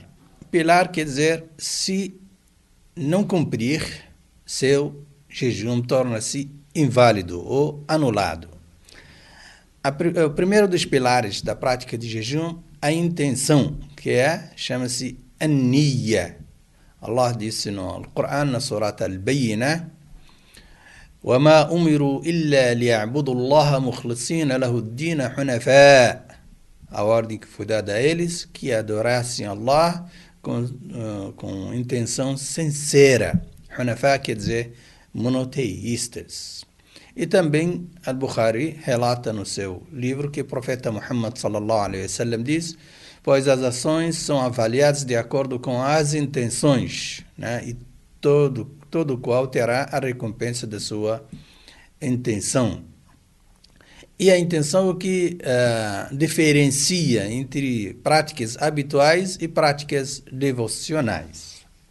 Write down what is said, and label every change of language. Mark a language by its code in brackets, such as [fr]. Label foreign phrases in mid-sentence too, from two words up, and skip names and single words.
[pt] Pilar quer dizer, se não cumprir, seu jejum torna-se inválido ou anulado. O primeiro dos pilares da prática de jejum, a intenção, chama-se an-niyya. Allah disse no Coran, na Surat Al-Bayyinah, [ar] وَمَا أُمِرُوا إِلَّا لِيَعْبُدُوا اللَّهَ مُخْلِصِينَ لَهُ الدِّينَ حُنَفَاءَ. [pt] A ordem que foi dada a eles, que adorassem Allah com intenção sincera. Hunafa quer dizer monoteístas. E também Al-Bukhari relata no seu livro que o profeta Muhammad [ar] صلى الله عليه وسلم [pt] diz: pois as ações são avaliadas de acordo com as intenções, né? E todo qual terá a recompensa da sua intenção. E a intenção é o que diferencia entre práticas habituais e práticas devocionais.